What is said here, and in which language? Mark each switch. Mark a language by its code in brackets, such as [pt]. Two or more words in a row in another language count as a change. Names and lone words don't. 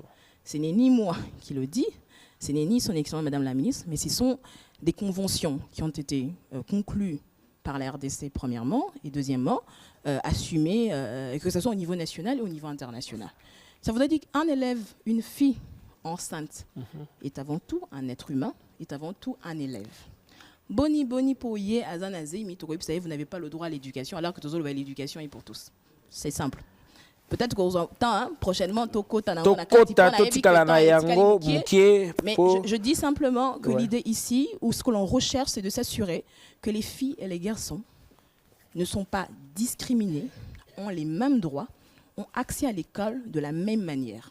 [fr] Ce n'est ni moi qui le dis, ce n'est ni son excellence Madame la Ministre, mais ce sont des conventions qui ont été conclues par la RDC premièrement et deuxièmement assumées que ce soit au niveau national et au niveau international. Ça voudrait dire qu'un élève, une fille enceinte est avant tout un être humain, est avant tout un élève. [ln] Boni poye azanaze mitoko [fr] vous savez vous n'avez pas le droit à l'éducation alors que toujours l'éducation est pour tous. C'est simple. Peut-être qu'on entend prochainement mais je dis simplement que l'idée ici, ou ce que l'on recherche, c'est de s'assurer que les filles et les garçons ne sont pas discriminés, ont les mêmes droits, ont accès à l'école de la même manière.